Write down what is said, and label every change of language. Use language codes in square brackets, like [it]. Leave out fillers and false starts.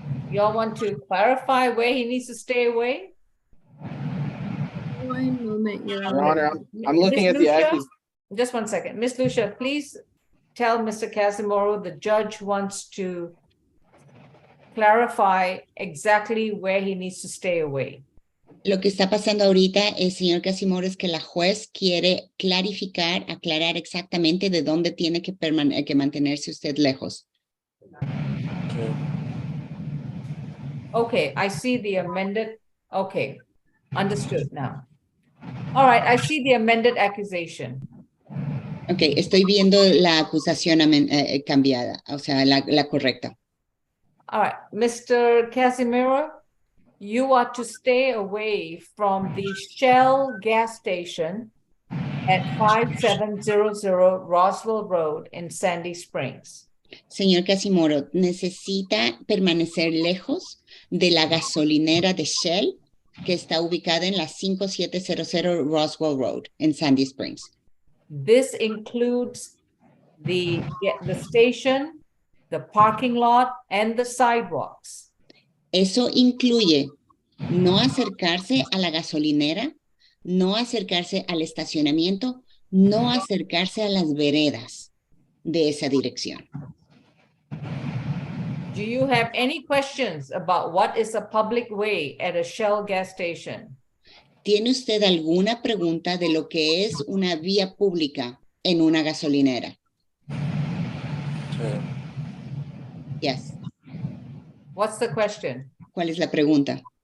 [en] Y'all want to clarify where he needs to stay away? One moment, Your Your Honor, I'm looking Ms. at the Lucia, accusation. just one second. Miss Lucia, please tell Mr. Casimiro the judge wants to clarify exactly where he needs to stay away. [es] Lo que está pasando ahorita, señor Casimiro, es que la juez quiere aclarar exactamente de dónde tiene que mantenerse usted lejos. [en] Okay, I see the amended. Okay, understood now. All right, I see the amended accusation. [es] Ok, estoy viendo la acusación cambiada, o sea, la correcta. [en] All right, Mr. Casimiro, you are to stay away from the Shell gas station at 5700 Roswell Road in Sandy Springs. [es] Señor Casimiro, necesita permanecer lejos de la gasolinera de Shell que está ubicada en la 5700 Roswell Road en Sandy Springs. [en] This includes the station, the parking lot, and the sidewalks. [es] Eso incluye no acercarse a la gasolinera, no acercarse al estacionamiento, no acercarse a las veredas de esa dirección. [en] Do you have any questions about what is a public way at a Shell gas station? [es] ¿Tiene usted alguna pregunta de lo que es una vía pública en una gasolinera? Sí. [en] Yes. What's the question? [es] ¿Cuál es la pregunta?